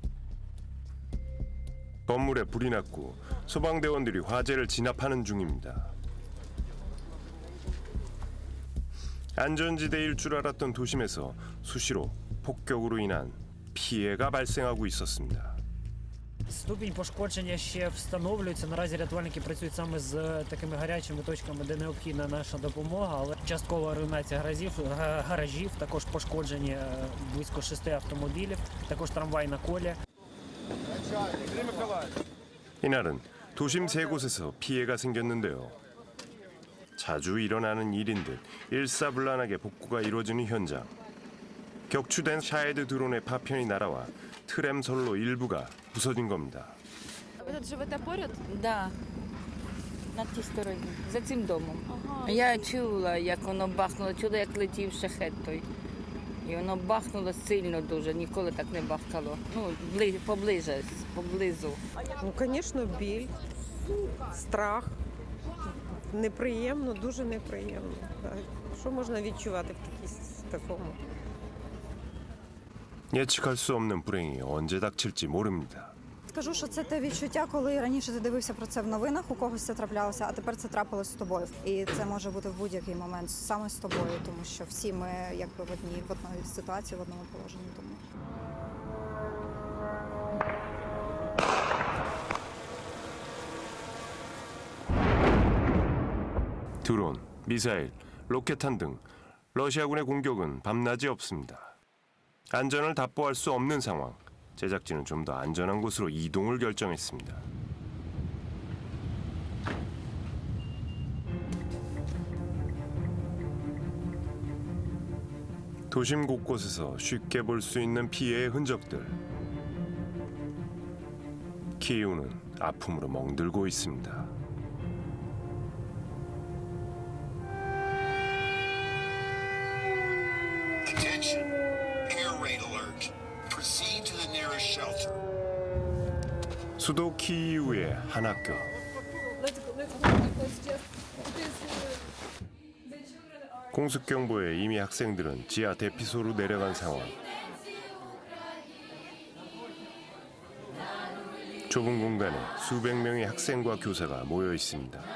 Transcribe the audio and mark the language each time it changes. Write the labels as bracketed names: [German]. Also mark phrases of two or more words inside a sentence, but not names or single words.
[Korean] 건물에 불이 났고 소방대원들이 화재를 진압하는 중입니다. 안전지대일 줄 알았던 도심에서 수시로 폭격으로 인한 피해가 발생하고 있었습니다. [Ukrainian] Ступінь пошкодження ще встановлюється. Наразі рятувальники працюють саме з такими гарячими точками, де необхідна наша допомога, але часткова руйнація гаражів, також пошкоджені близько 6 автомобілів, також трамвай на колі. [Korean] 이날은 도심 세 곳에서 피해가 생겼는데요. 자주 일어나는 일인 듯 일사불란하게 복구가 이루어지는 현장. 격추된 샤헤드 드론의 파편이 날아와 트램솔로 일부가 부서진 겁니다. [Ukrainian] Ви тут живете поряд? Да, на тій стороні, за цим домом. Я чула, як воно бахнуло, чула, як летів шахет той. І воно бахнуло сильно дуже, ніколи так не бахкало. Ну, поблизу. Ну, звісно, біль, страх. Неприємно, дуже неприємно. Так. Що можна відчувати в такому? [Korean] 예측할 수 없는 불행이 언제 닥칠지 모릅니다. [Ukrainian] Скажу, що це те відчуття, коли раніше ти дивився про це в новинах, у когось це траплялося, а тепер це трапилось з тобою. І це може бути в будь-який момент саме з тобою, тому що всі ми якби в одній ситуації, в одному положенні. Тому. [Korean] 드론, 미사일, 로켓탄 등 러시아군의 공격은 밤낮이 없습니다. 안전을 답보할 수 없는 상황. 제작진은 좀 더 안전한 곳으로 이동을 결정했습니다. 도심 곳곳에서 쉽게 볼 수 있는 피해의 흔적들. 키이우는 아픔으로 멍들고 있습니다. [English] Attention, air raid alert. Proceed to the nearest shelter. [Korean] 수도 키이우의 한 학교. 공습 경보에 이미 학생들은 지하 대피소로 내려간 상황. 좁은 공간에 수백 명의 학생과 교사가 모여 있습니다.